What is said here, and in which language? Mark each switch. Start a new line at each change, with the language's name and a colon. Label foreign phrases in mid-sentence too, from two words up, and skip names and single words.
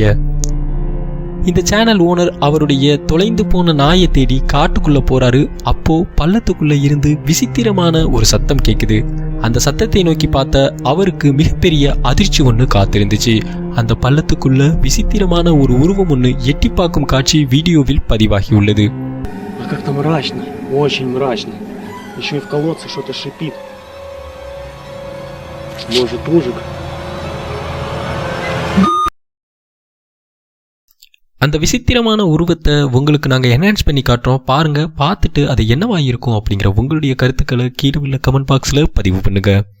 Tamil: இந்த சேனல் ஓனர் அவருடைய தொலைந்து போன நாயை தேடி காட்டுக்குள்ள போறாரு. அப்போ பள்ளத்துக்குள்ள இருந்து விசித்திரமான ஒரு சத்தம் கேக்குது. அந்த சத்தத்தை நோக்கி பார்த்த அவருக்கு மிகப்பெரிய அதிர்ச்சி ஒன்று காத்திருந்துச்சு. அந்த பள்ளத்துக்குள்ள விசித்திரமான ஒரு உருவம் ஒன்று எட்டி பார்க்கும் காட்சி வீடியோவில் பதிவாகி உள்ளது.
Russian: Как-то мрачно, очень мрачно. Еще и в колодце что-то шипит. Может, ужик.
Tamil: அந்த விசித்திரமான உருவத்தை உங்களுக்கு நாங்கள் என்ஹான்ஸ் பண்ணி காட்டுறோம். பாருங்க, பார்த்துட்டு அது என்னவாயிருக்கும் அப்படிங்கிற உங்களுடைய கருத்துக்களை கீழே உள்ள
English: comment box
Tamil: பதிவு பண்ணுங்க.